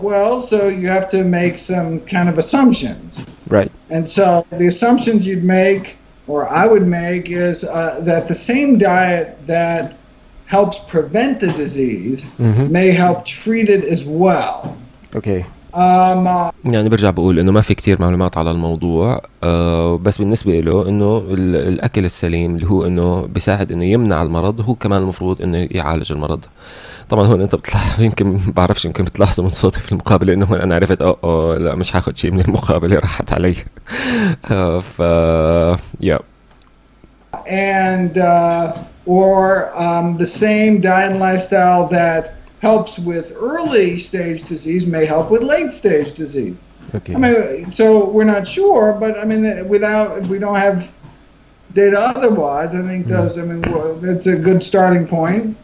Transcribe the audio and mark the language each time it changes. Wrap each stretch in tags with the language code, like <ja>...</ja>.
<en>Well, so you have to make some kind of assumptions. Right. And so the assumptions you'd make, or I would make, is that the same diet that helps prevent the disease may help treat it as well. Okay.</en> <ar>يعني برجع بقول انه ما في كتير معلومات على الموضوع، بس بالنسبه له انه الاكل السليم اللي هو انه بيساعد انه يمنع المرض، هو كمان المفروض انه يعالج المرض. طبعا هون انت بتطلع يمكن بعرفش، يمكن بتلاحظوا من صوتي في المقابله انه هون انا عرفت لا مش هاخد شيء من المقابله، راحت علي. ف yeah.</ar> <en>And or the same diet and lifestyle that helps with early stage disease may help with late stage disease. Okay. I mean, so we're not sure, but I mean, if we don't have data otherwise, I think that's a good starting point.</en>